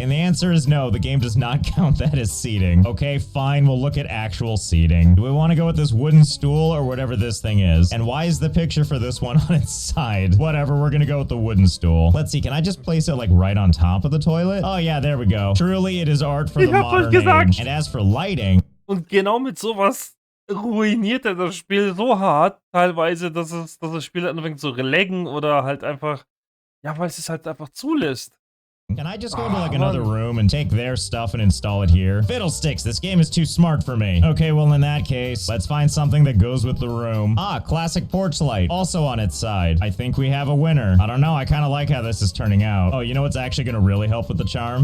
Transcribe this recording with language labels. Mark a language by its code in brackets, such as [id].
[en] And the answer is no, the game does not count that as seating. Okay, fine, we'll look at actual seating. Do we want to go with this wooden stool or whatever this thing is? And why is the picture for this one on its side? Whatever, we're gonna go with the wooden stool. Let's see, can I just place it like right on top of the toilet? Oh yeah, there we go. Truly, it is art for the modern age. And as for lighting. [de] Und genau mit sowas ruiniert er das Spiel so hart, teilweise, dass das Spiel anfängt zu laggen oder halt einfach, ja, weil es halt einfach zulässt. [en] Can I just go into like another room and take their stuff and install it here? Fiddlesticks, this game is too smart for me. Okay, well in that case, let's find something that goes with the room. Ah, classic porch light, also on its side. I think we have a winner. I don't know, I kind of like how this is turning out. Oh, you know what's actually going to really help with the charm?